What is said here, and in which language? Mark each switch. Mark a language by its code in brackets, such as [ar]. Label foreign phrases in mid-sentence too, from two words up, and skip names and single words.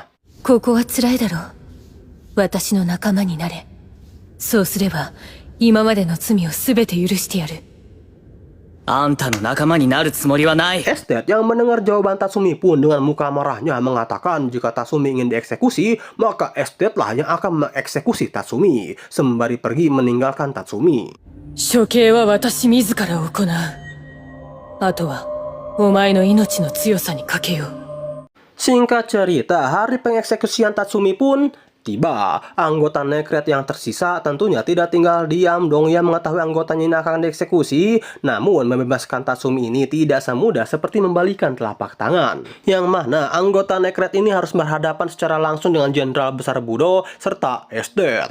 [ja] ここは辛いだろう。私の仲間になれ。そうすれば今までの罪を全て許してやる。あんたの仲間になるつもりはない。 [id] Esdet yang mendengar jawaban Tatsumi pun dengan muka marahnya mengatakan jika Tatsumi ingin dieksekusi, maka Esdet lah yang akan mengeksekusi Tatsumi, sembari pergi meninggalkan Tatsumi. [ja] 処刑は私自ら行う。あとはお前の命の強さにかけよう。 [id] Singkat cerita, hari pengeksekusian Tatsumi pun tiba. Anggota Necret yang tersisa tentunya tidak tinggal diam dong yang mengetahui anggotanya ini akan dieksekusi. Namun membebaskan Tatsumi ini tidak semudah seperti membalikan telapak tangan. Yang mana anggota Necret ini harus berhadapan secara langsung dengan Jenderal Besar Budo serta Esdet.